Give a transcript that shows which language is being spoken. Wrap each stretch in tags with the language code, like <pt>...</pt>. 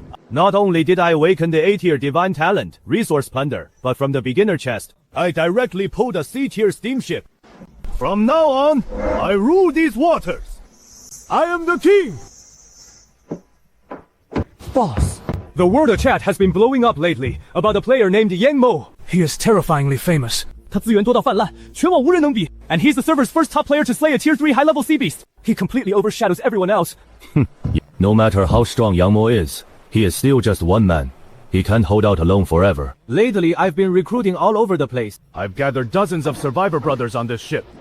<en>Not only did I awaken the A-tier divine talent, resource plunder, but from the beginner chest, I directly pulled a C-tier steamship. From now on, I rule these waters. I am the king! Boss, the word of chat has been blowing up lately about a player named Yang Mo. he is terrifyingly famous.</en> <zh>他资源多到泛滥，全网无人能比。</zh> <en>and he's the server's first top player to slay a tier 3 high-level sea beast. He completely overshadows everyone else. No matter how strong Yang Mo is, he is still just one man. He can't hold out alone forever. Lately, I've been recruiting all over the place. I've gathered dozens of survivor brothers on this ship.</en>